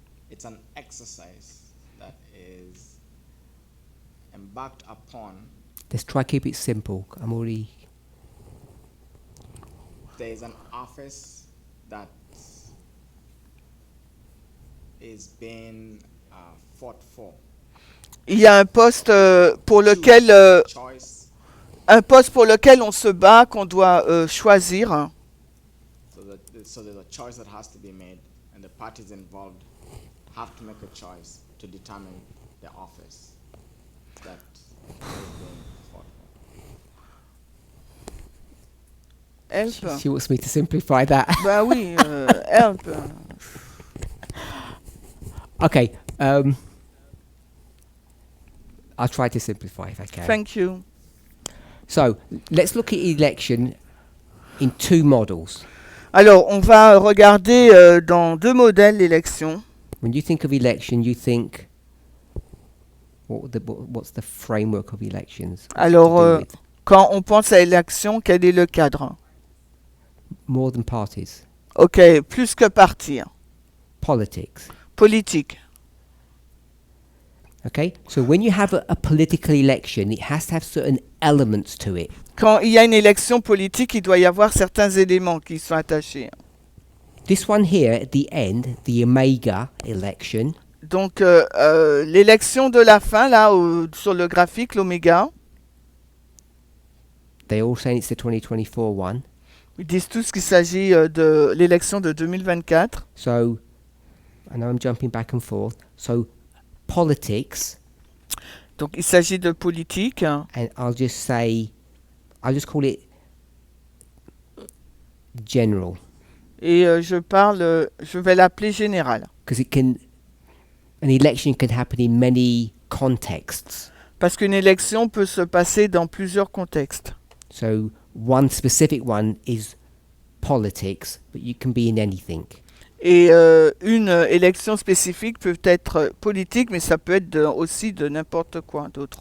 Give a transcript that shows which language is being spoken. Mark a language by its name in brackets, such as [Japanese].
[English] It's an exercise that is embarked upon. Let's try keep it simple. I'm already... There is an office that is being fought for. [French] Il y a un poste pour lequel [English] Choice. [French] un poste pour lequel on se bat, qu'on doit choisir. [English] So there's a choice that has to be made, and the parties involved have to make a choice to determine the office that is being fought for. Help. She wants me to simplify that. [French] Bah oui, help. [English] Okay, I'll try to simplify if I can. Thank you. So let's look at election in two models. [French] Alors, on va regarder dans deux modèles l'élection. [English] When you think of election, you think what's the framework of elections? What's it to [French] Alors, [English] do with? [French] quand on pense à élection, quel est le cadre? [English] More than parties, [French] Ok, plus que parti. [English] politics. [French] Politique. [English] Okay, so when you have a political election, it has to have certain elements to it. [French] Quand il y a une élection politique, il doit y avoir certains éléments qui sont attachés. [English] This one here at the end, the Omega election, [French] Donc, l'élection de la fin, là, sur le graphique, l'oméga, [English] they all say it's the 2024 one. [French] ils disent tous qu'il s'agit de l'élection de 2024. [English] So, I know I'm jumping back and forth. So, politics, [French] Donc, il s'agit de politique. [English] and I'll just call it general, [French] Et je vais l'appeler général. [English] because an election can happen in many contexts. [French] Parce qu'une élection peut se passer dans plusieurs contextes. [English] So, one specific one is politics, but you can be in anything. [French] Et une élection spécifique peut être politique, mais ça peut être aussi de n'importe quoi d'autre.